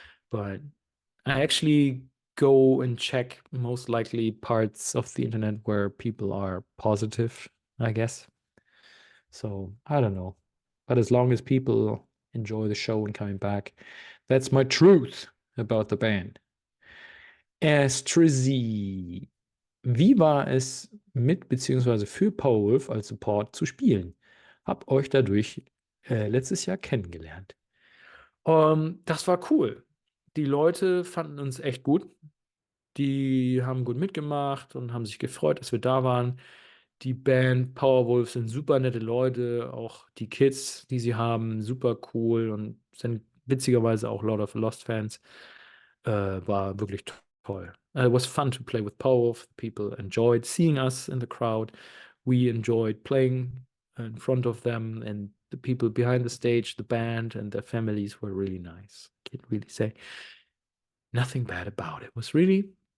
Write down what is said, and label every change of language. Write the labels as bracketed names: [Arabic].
[English] But I actually go and check most likely parts of the internet where people are positive, I guess. So I don't know. But as long as people enjoy the show and coming back, that's my truth about the band. Astrizzy. [German] Wie war es mit beziehungsweise für Powerwolf als Support zu spielen? Hab euch dadurch letztes Jahr kennengelernt. Das war cool. Die Leute fanden uns echt gut. Die haben gut mitgemacht und haben sich gefreut, dass wir da waren. Die Band Powerwolf sind super nette Leute, auch die Kids, die sie haben, super cool und sind witzigerweise auch Lord of the Lost Fans. War wirklich toll. [English] It was fun to play with Powerwolf. People enjoyed seeing us in the crowd. We enjoyed playing in front of them, and the people behind the stage, the band, and their families were really nice. Can't really say nothing bad about it. It was really